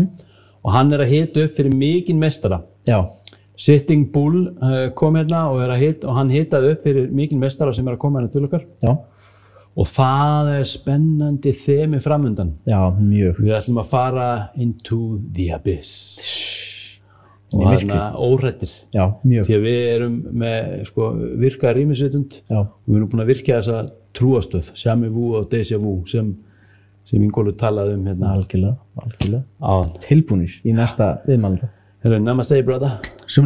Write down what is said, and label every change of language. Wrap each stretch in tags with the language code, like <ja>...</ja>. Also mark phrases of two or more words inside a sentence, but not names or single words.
<is>Og hann er að hita upp fyrir mikinn meistara. Já. Sitting Bull kom hérna og hann hitaði upp fyrir mikinn meistara sem er að koma hérna til okkar. Já. Og það er spennandi þemi framundan. Já, mjög. Við ætlum að fara</is> <en>into the abyss.</en> <is>og þarna óhrættir því að við erum með sko, virka rýmisvitund og við erum búin að virka þessa trúastöð Jamais Vu og Déjà Vu sem Ingólfur talaði hérna algjörlega tilbúnir í næsta viðmælda.</is> <en>Namaste brother.</en>